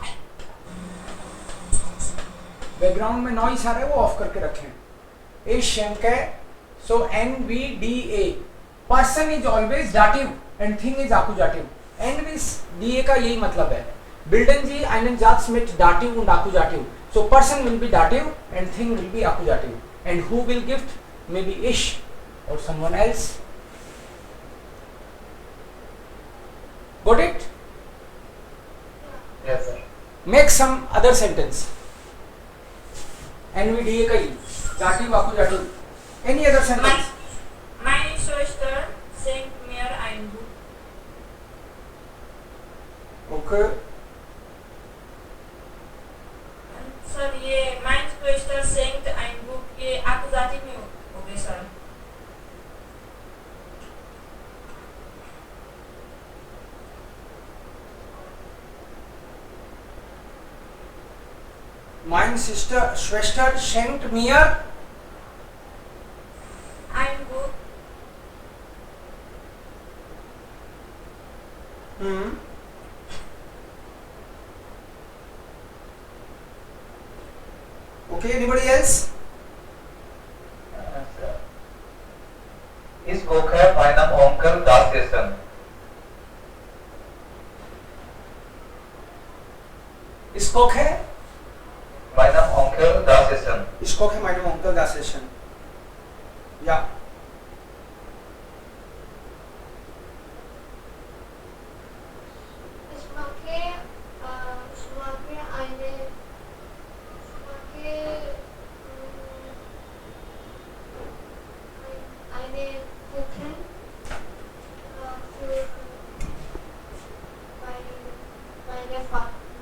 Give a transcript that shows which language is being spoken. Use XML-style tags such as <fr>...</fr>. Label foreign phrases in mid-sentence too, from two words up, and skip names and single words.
<hi>बैकग्राउंड में नॉइस आ रहा है, वो ऑफ करके रखें।</hi> <de>ich schenk</de> <hi>है, सो NVDA।</hi> <en>person is always dative and thing is Akkusativ.</en> <hi>NVDA का यही मतलब है।</hi> <de>Bilden Sie einen Satz mit Dativ und Akkusativ.</de> <en>So person will be dative and thing will be accusative. And who will gift? Maybe ish or someone else. Got it? Yes, sir. Make some other sentence.</en> <hi>NVDA का ही</hi> <en>dative, accusative. Any other sentence?</en> <de>Meine Schwester schenkt mir ein Buch.</de> <en>Okay.</en> <hi>सर ये</hi> <de>meine Schwester schenkt ein Buch,</de> <hi>ये Akkusativ में हो गए सर।</hi> <de>Meine Schwester schenkt mir Ein Buch,</de> <en>Okay, anybody else? Sir. Is okay</en> <de>meinem Onkel das Essen? Ist okay? Meinem Onkel das Essen. Ist okay meinem Onkel das Essen? Ja. Ich mag eine Kuchen für meinen Vater.</de>